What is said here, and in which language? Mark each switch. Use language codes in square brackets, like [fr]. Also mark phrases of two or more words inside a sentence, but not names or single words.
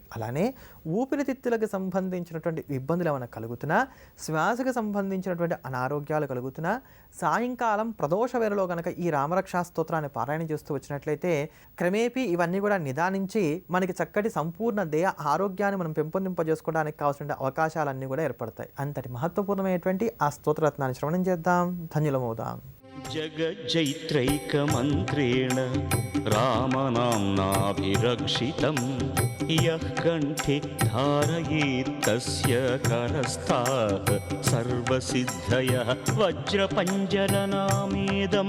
[te] అలానే ఊపిరితిత్తులకు సంబంధించినటువంటి ఇబ్బందులు ఏమైనా కలుగుతున్నా, శ్వాసకు సంబంధించినటువంటి అనారోగ్యాలు కలుగుతున్నా, సాయంకాలం ప్రదోష వేళలో కనుక ఈ రామరక్షా స్తోత్రాన్ని పారాయణ చేస్తూ వచ్చినట్లయితే క్రమేపీ ఇవన్నీ కూడా నిదానించి మనకి చక్కటి సంపూర్ణ దేహ ఆరోగ్యాన్ని మనం పెంపొందింపజేసుకోవడానికి కావాల్సిన అవకాశాలన్నీ కూడా ఏర్పడతాయి. అంతటి మహత్వపూర్ణమైనటువంటి ఆ స్తోత్రరత్నాన్ని శ్రవణం చేద్దాం, ధన్యులమవుదాం. [sa] जगज्जैत्रैकमन्त्रेण रामनाम्नाभिरक्षितं यः कण्ठे धारयेत् तस्य करस्थाः सर्वसिद्धयः वज्रपञ्जरनामेदं